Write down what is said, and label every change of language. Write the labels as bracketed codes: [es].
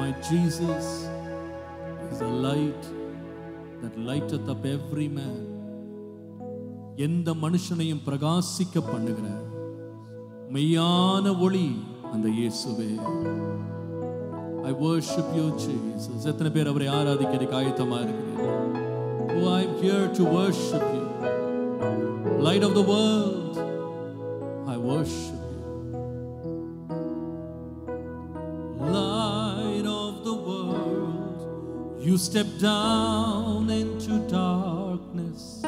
[en] Jesus is a light that lighteth up every man. [ta] எந்த மனுஷனையும் பிரகாசிக்க பண்ணுகிற மெய்யான ஒளி அந்த இயேசுவே. [en] I worship you, Jesus. [ta] எத்தனை பேர் அவரை ஆராதிக்கிறதுக்கு ஆயத்தமா இருக்கிறீர்கள்? [en] Oh, I am here to worship you. Light of the world, I worship you. Light of the world, you step down into darkness.